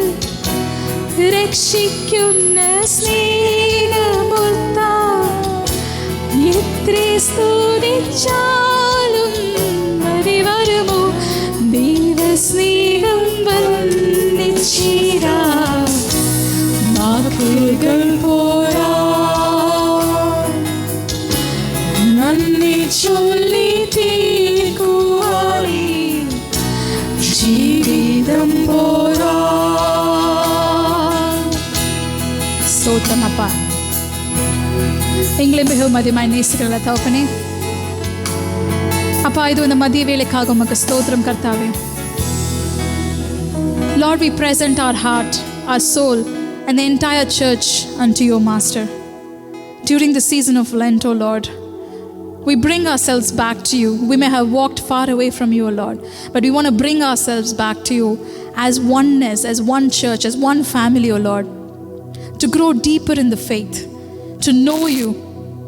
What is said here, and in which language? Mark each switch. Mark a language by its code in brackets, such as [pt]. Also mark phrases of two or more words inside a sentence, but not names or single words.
[ml] രക്ഷിക്കുന്ന സ്നേഹമൊത്താൽ എത്ര സ്തുതിച്ചാലും മതി വരുമോ ദൈവസ്നേഹം വർണ്ണിച്ചിടാൻ വാക്കുകൾ പോരാ നന്ദി ചൊല്ലി തീർക്കുവാനേ ജീവിതം പോരാ. [ta] ஸ்தோத்திரம் அப்பா. எங்களை மிகவும் அதிகமாய் நேசிக்கிறல தகப்பனே. அப்பா, இது இந்த மதிய வேளைக்காக உமக்கு ஸ்தோத்திரம் கர்த்தாவே. [en] Lord, we present our heart, our soul and the entire church unto your Master. During the season of Lent, O Lord, we bring ourselves back to you. We may have walked far away from you, O Lord, but we want to bring ourselves back to you as oneness, as one church, as one family, O Lord, to grow deeper in the faith, to know you,